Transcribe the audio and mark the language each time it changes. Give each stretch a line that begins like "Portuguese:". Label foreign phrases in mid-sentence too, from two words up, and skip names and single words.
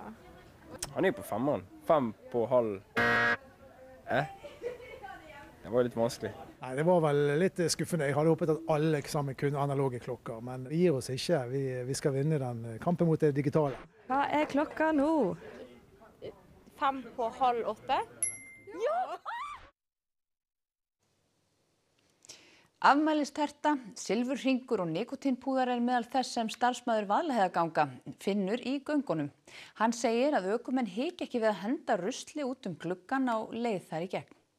Norwegian: Han er på 5-en. 5 på halv. Det var litt vanskelig. Nei, det var vel litt skuffende. Jeg hadde håpet at alle sammen kunne analoge klokker, men vi gir oss ikke. Vi skal vinne den kampen mot det digitale. Hva er klokka nå? 5 på halv 8. Ja!
Icelandic: Afmælisterta, silfurhringur og nikótínpúðar meðal þess sem starfsmaður Vaðlaheiðarganga finnur í göngunum. Hann segir að ökumenn hiki ekki við að henda rusli út gluggann á leið þar í gegn.